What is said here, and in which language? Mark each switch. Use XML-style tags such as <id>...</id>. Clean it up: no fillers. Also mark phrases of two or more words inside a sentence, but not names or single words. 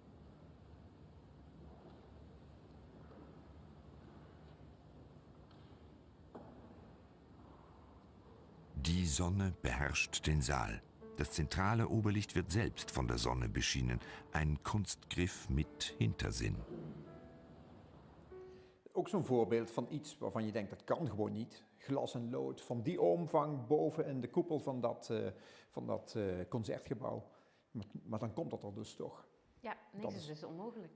<de>Die Sonne beherrscht den Saal. Das zentrale Oberlicht wird selbst von der Sonne beschienen. Ein Kunstgriff mit Hintersinn.</de> <nl>Ook zo'n voorbeeld van iets waarvan je denkt, dat kan gewoon niet. Glas en lood van die omvang boven in de koepel van dat concertgebouw. Maar dan komt dat er dus toch. Ja, niks is dus onmogelijk.</nl>